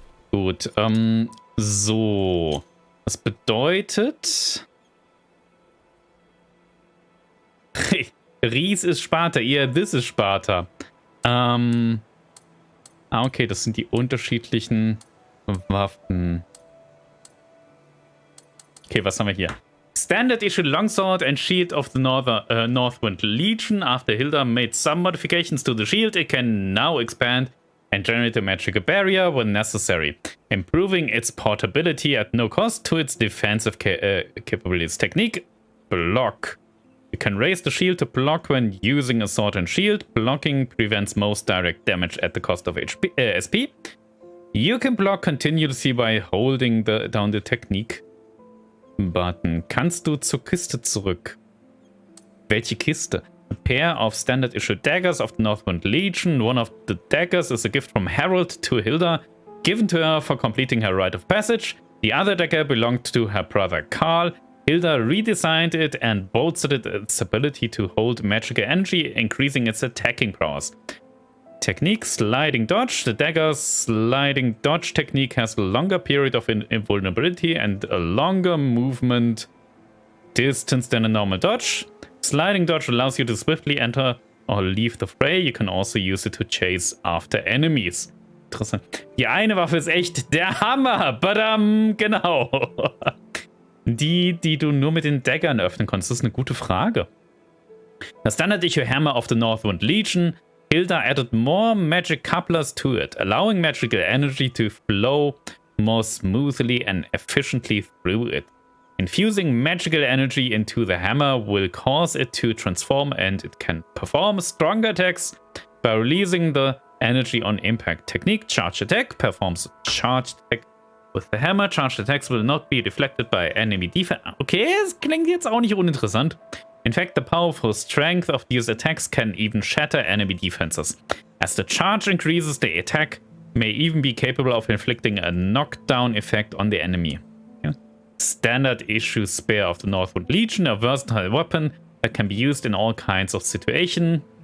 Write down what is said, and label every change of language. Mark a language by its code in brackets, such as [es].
[de] Gut, so. Das bedeutet... Ries ist Sparta, this ist Sparta. Okay, das sind die unterschiedlichen Waffen. Okay, was haben wir hier? [en] Standard issue longsword and shield of the Northwind Legion. After Hilda made some modifications to the shield, it can now expand and generate a magical barrier when necessary, improving its portability at no cost to its defensive capabilities. Technique, block. You can raise the shield to block when using a sword and shield. Blocking prevents most direct damage at the cost of SP. You can block continuously by holding down the Technique Button. [de] Kannst du zur Kiste zurück? Welche Kiste? [en] A pair of standard issue daggers of the Northwind Legion. One of the daggers is a gift from Harold to Hilda, given to her for completing her rite of passage. The other dagger belonged to her brother Carl. Hilda redesigned it and bolstered its ability to hold magical energy, increasing its attacking prowess. Technique, sliding dodge. The dagger's sliding dodge technique has a longer period of invulnerability and a longer movement distance than a normal dodge. Sliding dodge allows you to swiftly enter or leave the fray. You can also use it to chase after enemies. [de] Interessant. Die eine Waffe ist echt der Hammer. Badam, genau. Die du nur mit den Daggern öffnen konntest, das ist eine gute Frage. [en] The standard issue hammer of the Northwind Legion. Hilda added more magic couplers to it, allowing magical energy to flow more smoothly and efficiently through it. Infusing magical energy into the hammer will cause it to transform, and it can perform stronger attacks by releasing the energy on impact. Technique, charge attack, performs charged attack with the hammer. Charged attacks will not be deflected by enemy defense. [de] Okay, es klingt jetzt auch nicht uninteressant. [en] In fact, the powerful strength of these attacks can even shatter enemy defenses. As the charge increases, the attack may even be capable of inflicting a knockdown effect on the enemy. Yeah. Standard issue Spear of the Northwood Legion, a versatile weapon that can be used in all kinds of situations.